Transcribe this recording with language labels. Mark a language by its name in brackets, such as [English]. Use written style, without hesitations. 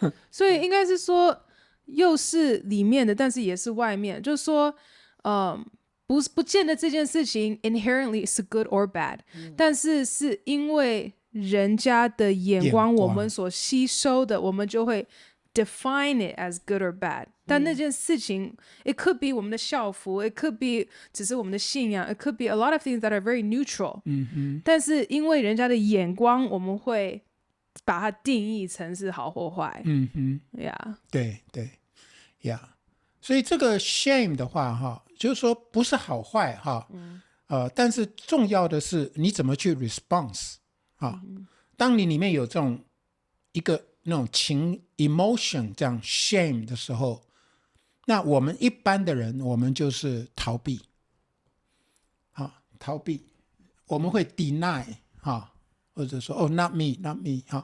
[Chinese] 所以应该是说，又是里面的，但是也是外面。就是说，不见得这件事情 inherently 是 [English] good or bad， [Chinese] 但是是因为人家的眼光，我们所吸收的，我们就会 [English] define it as good or bad。 [Chinese] 但那件事情， [English] it could be [Chinese] 我们的校服， [English] it could be [Chinese] 只是我们的信仰， [English] it could be a lot of things that are very neutral。 [Chinese] 但是因为人家的眼光，我们会把它定义成是好或坏。 [English] Yeah， [Chinese] 对对呀，所以这个 shame 的话就是说不是好坏但是重要的是你怎么去 response 当你里面有这种一个那种情 emotion 这样 shame 的时候，那我们一般的人我们就是逃避逃避，我们会 deny 或者说 [English] not me not me